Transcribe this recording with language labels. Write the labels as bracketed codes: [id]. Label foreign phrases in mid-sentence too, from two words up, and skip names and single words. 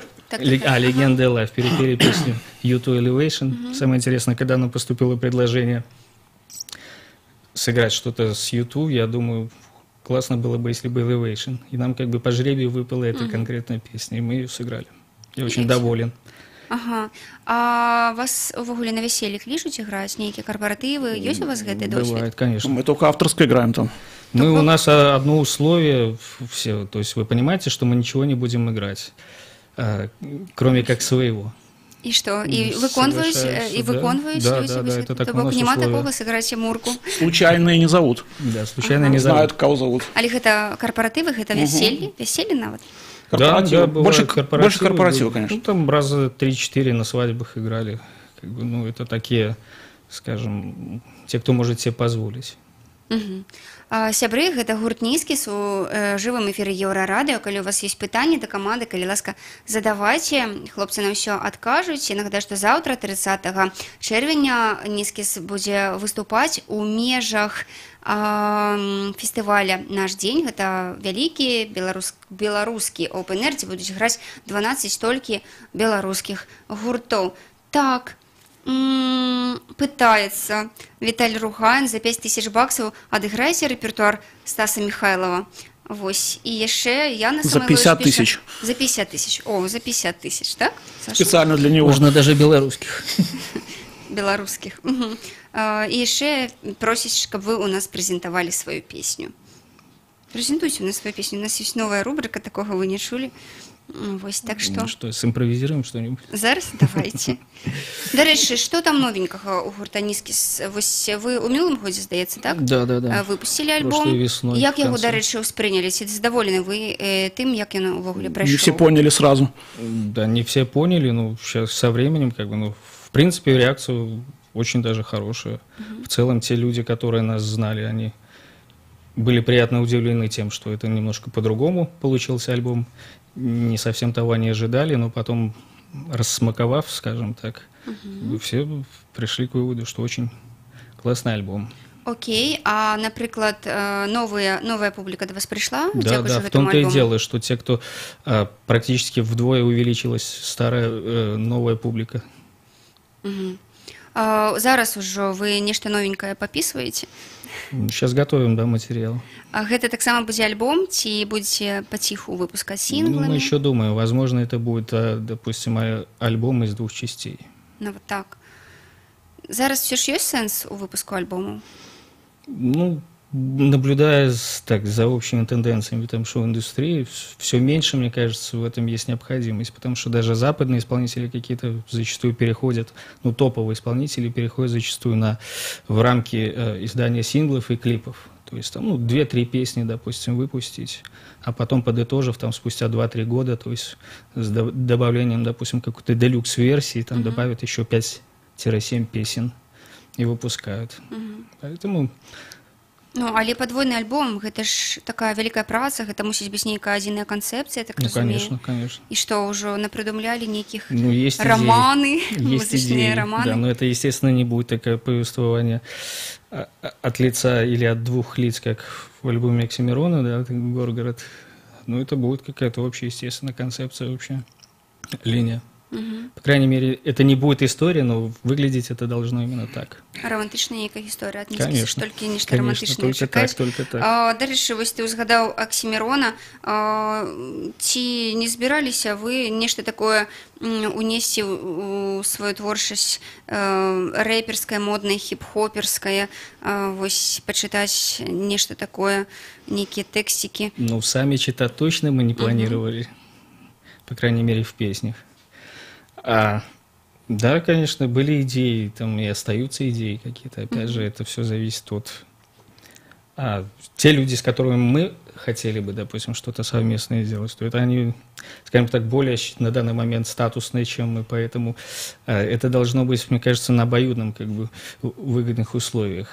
[ru] Легенда Live. Перепели песню U2 Elevation. Самое интересное, когда нам поступило предложение сыграть что-то с U2, я думаю, классно было бы, если бы Elevation. И нам как бы по жребию выпала эта конкретная песня, и мы ее сыграли. Я очень доволен. [be] Ага. А вас увогуле на веселье клічуць іграць? Нейкія карпоративы? Есть у вас гэты досвід? [ru] Бывает, конечно. Мы только авторское играем там. У нас одно условие, все, то есть вы понимаете, что мы ничего не будем играть, кроме как своего. И что? [be] И выконваюць [ru] да, [be] людзі? [ru] Да, это [be] То так у бок нас няма [ru] условие. [be] такога сыграць мурку? [ru] Случайные не зовут. Да, случайно не Знают, зовут. кого зовут. [be] Але гэта карпоративы, гэта веселье? Веселье нават? [ru] Корпоративы. Да, больше корпоративы, корпоративов, конечно. Ну, там раза 3-4 на свадьбах играли. Как бы, ну, это такие, скажем, те, кто может себе позволить. [be] Сябры, гэта гурт «Нізкіс» у жывым эфіры Еўрарадыё. Калі у вас есть пытанні да каманды, калі ласка, задавайце, хлопцы на ўсё адкажуць. Я нагадаю, што заўтра, 30 чэрвеня, «Нізкіс» будзе выступаць у межах фестываля «Наш дзень». Гэта вялікі беларускі open-air, дзе будуць граць 12 толькі беларускіх гуртоў. Так, пытается Виталий Ругайн за 5000 баксов адыграйце рэпертуар Стаса Михайлова. Вось. И яшчэ Яна за 50 тысяч. За 50 тысяч. О, за 50 тысяч, так? Саша? [ru] Специально для него. Можно даже белорусских. Белорусских. [be] И яшчэ просіць, каб вы у нас прэзентавалі сваю песню. Прэзентуйце у нас свою песню. [ru] У нас есть новая рубрика, такого вы [be] не чулі. Вось, так што... [ru] Ну что, симпровизируем что-нибудь? [be] Зараз давайте. Дарэчы, што там новенькага ў гурта «Нізкіс»? Вось вы ў мінулым годзе, здаецца, так? [ru] Да. [be] Выпусцілі альбом. [ru] Прошлой весной, [be] Як [ru] в [be] яго, [ru] конце. [be] дарэчы, ўспрынялі? Ці задаволены вы тым, як ён увогуле прайшоў? [ru] Не все поняли сразу. Да, не все поняли, но сейчас со временем, как бы, ну, в принципе, реакция очень даже хорошая. В целом, те люди, которые нас знали, они были приятно удивлены тем, что это немножко по-другому получился альбом. Не совсем того они ожидали, но потом, рассмаковав, скажем так, все пришли к выводу, что очень классный альбом. Окей, а, наприклад, новая публика до вас пришла? Да, в том-то и дело, что те, кто практически вдвое увеличилась старая, новая публика. [be] Зараз ужо вы нешта новенькае папісваеце? [ru] Сейчас готовим, да, материал. [be] А гэта таксама будзе альбом, ці будзеце паціху выпускаць сінглами? [ru] Ну, мы еще думаем, возможно, это будет, допустим, альбом из 2 частей. Ну, вот так. [be] Зараз все ж ёсць сэнс у выпуску альбому? [ru] Ну, наблюдая так, за общими тенденциями там, шоу-индустрии, все меньше, мне кажется, в этом есть необходимость, потому что даже западные исполнители какие-то зачастую переходят, ну, топовые исполнители переходят зачастую в рамки издания синглов и клипов. То есть там, ну, 2-3 песни, допустим, выпустить, а потом, подытожив, там, спустя 2-3 года, то есть с добавлением, допустим, какой-то делюкс-версии, там добавят еще 5-7 песен и выпускают. Поэтому... [be] Ну, але падвойны альбом, гэта ж такая вялікая праца, гэта мусіць быць нейкая адзіная канцэпцыя, так разумею. [ru] Ну, конечно. [be] І што, ўжо напрыдумлялі нейкіх [ru] есть романы, есть [be] музычныя [ru] идеи, романы? Да, но это, естественно, не будет такое повествование от лица или от 2 лиц, как в альбоме Оксимирона, да, «Горгород». Ну, это будет какая-то общая, естественно, концепция, общая линия. По крайней мере, это не будет история, но выглядеть это должно именно так. [be] Романтычная нейкая гісторыя ад [ru] Конечно, [be] «Нізкіс», толькі нешта романтычнае чакаць. [ru] Только так. [be] Дарэчы, вось ты ўзгадаў Оксимирона, ці не збіраліся вы нешта такое унесці у сваю творчасць рэперскае, моднае, хіп-хоперскае, вось пачытаць нешта такое, нейкія тэксцікі? [ru] Ну, сами читать точно мы не планировали, по крайней мере, в песнях. Да, конечно, были идеи, там и остаются идеи какие-то. Опять же, это все зависит от... те люди, с которыми мы хотели бы, допустим, что-то совместное сделать, то это они, скажем так, более на данный момент статусные, чем мы, поэтому это должно быть, мне кажется, на обоюдном, как бы, выгодных условиях.